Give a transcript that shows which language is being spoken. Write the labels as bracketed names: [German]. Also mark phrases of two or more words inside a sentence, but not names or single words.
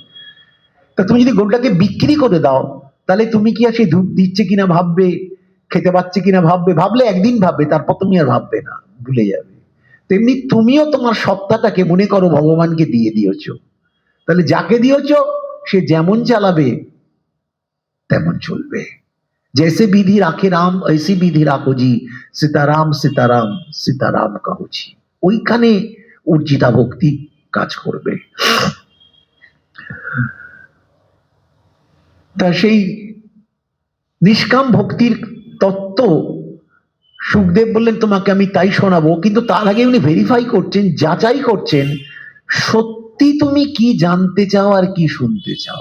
[Bangla] তা তুমি যদি গরুটাকে বিক্রি করে দাও, তাহলে তুমি কি আর সেই ধূপ দিচ্ছে কিনা ভাববে, খেতে পাচ্ছে কিনা ভাববে, ভাবলে একদিন ভাববে, তারপর তুমি আর ভাববে না, ভুলে যাবে। তেমনি তুমিও তোমার সত্তাটাকে মনে করো ভগবানকে দিয়ে দিয়েছ, তাহলে যাকে দিয়েছ সে যেমন চালাবে তেমন চলবে। [Hindi] जैसे विधि राखे राम ऐसी विधि राखो जी, सीताराम सीताराम सीताराम कहो जी। [Bangla] ওইখানে উর্জিতা ভক্তি কাজ করবে। তা সেই নিষ্কাম ভক্তির তত্ত্ব সুখদেব বললেন, তোমাকে আমি তাই শোনাবো, কিন্তু তার আগে উনি ভেরিফাই করছেন, যাচাই করছেন, সত্যি তুমি কি জানতে চাও আর কি শুনতে চাও।